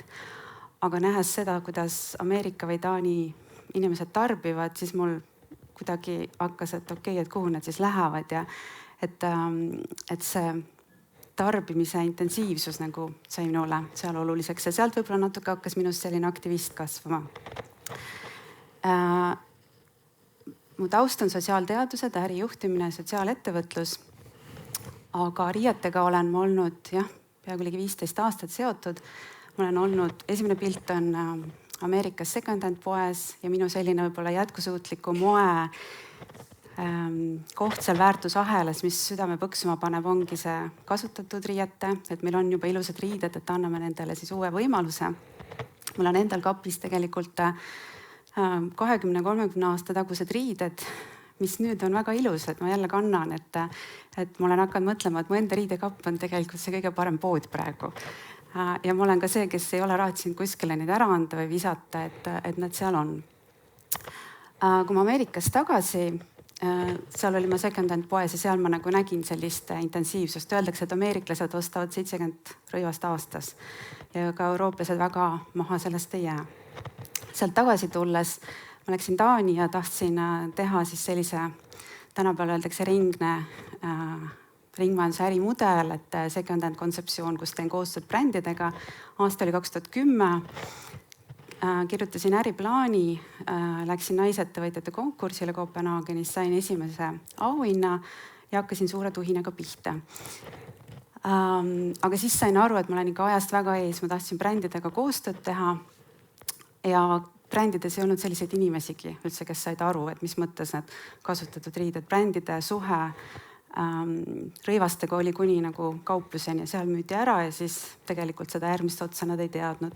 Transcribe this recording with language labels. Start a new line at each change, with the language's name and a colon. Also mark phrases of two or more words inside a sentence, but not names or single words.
Estonian: Aga nähes seda, kuidas Ameerika või Taani inimesed tarbivad, siis mul kuidagi hakkas, et okei, et kuhu nad siis lähevad ja et see tarbimise intensiivsus nagu sai minule seal oluliseks ja sealt võib-olla natuke hakkas minust selline aktivist kasvama. Mu taust on sotsiaalteadused, ärijuhtimine ja sotsiaalettevõtlus, aga riietega olen ma olnud peaaegu ligi 15 aastat seotud. Ma olen olnud, esimene pilt on Ameerikas second-hand poes ja minu selline võib-olla jätkusuutliku moe koht seal väärtusahelas, mis südame põksuma paneb, ongi see kasutatud riiete, et meil on juba ilusad riided, et anname nendele siis uue võimaluse. Mul on endal kapis tegelikult 20-30 aasta tagused riided, mis nüüd on väga ilusad, ma jälle kannan, et ma olen hakanud mõtlema, et mu enda riidekapp on tegelikult see kõige parem pood praegu. Ja ma olen ka see, kes ei ole rahatsinud kuskile neid ära anda või visata, et nad seal on. Kui ma Ameerikas tagasi, seal oli ma second-hand poes ja seal ma nagu nägin sellist intensiivsust. Öeldakse, et ameeriklased ostavad 70 rõivast aastas ja ka eurooplased väga maha sellest ei jää. Sealt tagasi tulles ma läksin Taani ja tahtsin teha siis sellise, tänapäeval öeldakse ringmajanduse ärimudel, et second-hand kontseptsioon, kus teen koostööd brändidega. Aasta oli 2010. Kirjutasin äriplaani, läksin naisettevõtjate konkursile Kopenhaagenis, sain esimese auhinna ja hakkasin suure tuhinaga pihta. Aga siis sain aru, et ma olen ikka ajast väga ees, ma tahtsin brändidega koostööd teha ja brändides ei olnud selliseid inimesigi üldse, kes said aru, et mis mõttes need kasutatud riided, brändide suhe rõivastega oli kuni nagu kaupluseni ja seal müüdi ära ja siis tegelikult seda järgmist otsa nad ei teadnud.